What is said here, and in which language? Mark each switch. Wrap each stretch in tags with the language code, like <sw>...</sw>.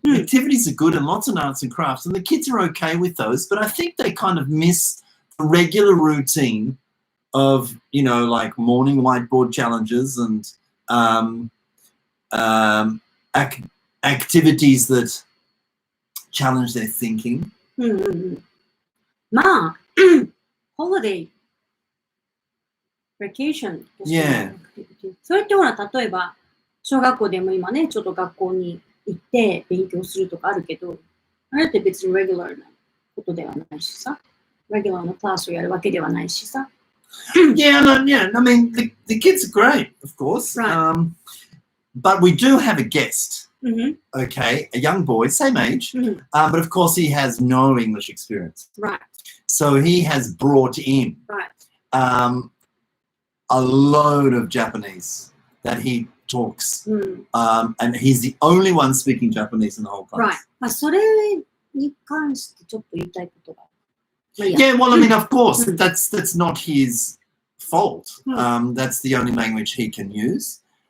<en>The activities are good and lots of arts and crafts, and the kids are okay with those. But I think they kind of miss the regular routine of, you know, like morning whiteboard challenges and activities that challenge their thinking.</en> <ja>まあ、holiday, vacation としての activity。それってほら、例えば、小学校でも今ね、ちょっと学校に行って勉強するとかあるけど、あれって別に regular なことではないしさ、regular のクラスをやるわけではないしさ。</ja> <en>Yeah, I mean, the kids are great, of course. Right. But we do have a guest, Mm-hmm. okay, a young boy, same age, Mm-hmm. but of course he has no English experience. Right. So he has brought in Right. A load of Japanese that he talks, and he's the only one speaking Japanese in the whole class. Right.</en> <ja>まあ、それに関してちょっと言いたいことが。</ja> <en>Yeah, well, I mean, of course, that's not his fault. That's the only language he can use.</en>